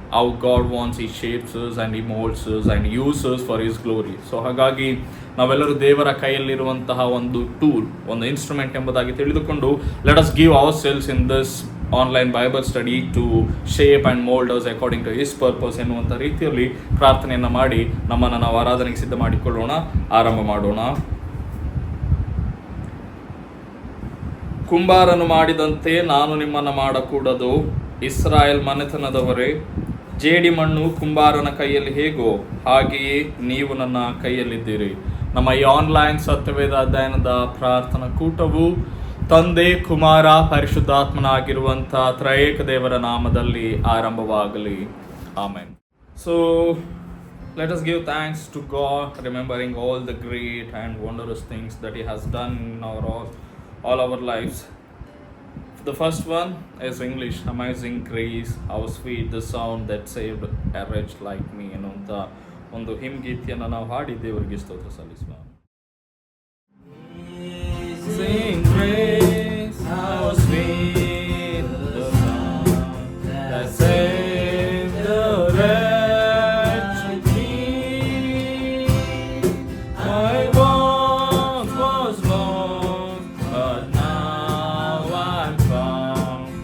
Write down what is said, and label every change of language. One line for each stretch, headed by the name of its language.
English: How God wants he shapes us and he molds us and uses us for his glory.
Kannada: So ಹಾಗಾಗಿ ನಾವೆಲ್ಲರೂ ದೇವರ ಕೈಯಲ್ಲಿರುವಂತಹ ಒಂದು tool, ಒಂದು instrument ಎಂಬುದಾಗಿ ತಿಳಿದುಕೊಂಡು
English: let us give ourselves in this online Bible study to shape and mould us according to his purpose
Kannada: ಎನ್ನುವಂಥ ರೀತಿಯಲ್ಲಿ ಪ್ರಾರ್ಥನೆಯನ್ನು ಮಾಡಿ ನಮ್ಮನ್ನು ನಾವು ಆರಾಧನೆಗೆ ಸಿದ್ಧ ಮಾಡಿಕೊಳ್ಳೋಣ. ಆರಂಭ ಮಾಡೋಣ. ಕುಂಬಾರನು ಮಾಡಿದಂತೆ ನಾನು ನಿಮ್ಮನ್ನು ಮಾಡಕೂಡದು, ಇಸ್ರಾಯೇಲ್ ಮನೆತನದವರೇ. ಜೇಡಿಮಣ್ಣು ಕುಂಬಾರನ ಕೈಯಲ್ಲಿ ಹೇಗೋ ಹಾಗೆಯೇ ನೀವು ನನ್ನ ಕೈಯಲ್ಲಿದ್ದೀರಿ. ನಮ್ಮ ಈ ಆನ್ಲೈನ್ ಸತ್ಯವೇದ ಅಧ್ಯಯನದ ಪ್ರಾರ್ಥನಾ ಕೂಟವು ತಂದೆ, ಕುಮಾರ, ಪರಿಶುದ್ಧಾತ್ಮನಾಗಿರುವಂಥ ತ್ರಯೇಕ ದೇವರ ನಾಮದಲ್ಲಿ ಆರಂಭವಾಗಲಿ. Amen.
English: So let us give thanks to God, remembering all the great and wondrous things that He has done in all our lives. The first one is English. Amazing grace, how sweet the sound that saved a wretch like me.
Kannada: ಎನ್ನುವಂಥ ಒಂದು ಹಿಮ್ಗೀತೆಯನ್ನು ನಾವು ಹಾಡಿ ದೇವರಿಗೆ ಸ್ತೋತ್ರ ಸಲ್ಲಿಸುವ.
English: Sing grace, how sweet the sound that saved the wretch like me. I once was lost, but now I'm found.